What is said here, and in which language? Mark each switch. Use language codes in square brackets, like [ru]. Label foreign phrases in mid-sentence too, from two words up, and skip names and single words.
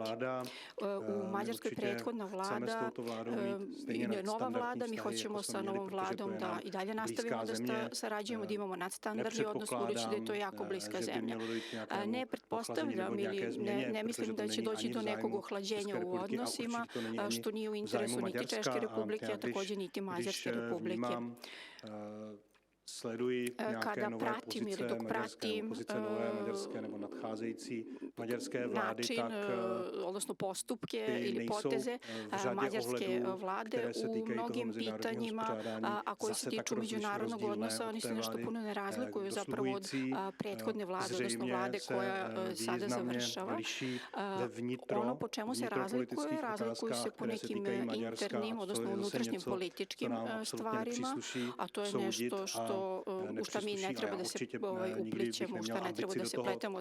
[sr] U Mađarskoj prethodna vlada i nova vlada, mi hoćemo sa novom vladom da i dalje nastavimo da sarađujemo, da imamo nadstandardni odnos, budući da je to jako bliska zemlja. Ne pretpostavljam ili ne mislim da će doći do nekog ohlađenja u odnosima, što nije u interesu niti Češke Republike, a također niti Mađarske Republike. [cs] Sleduji nějaké nové pozice maďarské opozice, nové maďarské nebo nadcházející maďarské vlády, tak [sr] odnosno postupke ili poteze mađarske vlade u mnogim pitanjima, a koji se tiču međunarodnog odnosa, oni se nešto puno ne razlikuju zapravo od prethodne vlade, odnosno vlade koja sada završava. Ono po čemu se razlikuju se po nekim internim, odnosno unutrašnjim političkim stvarima, a to je nešto u šta mi ne treba da se uplićemo, u šta ne treba da se pletemo.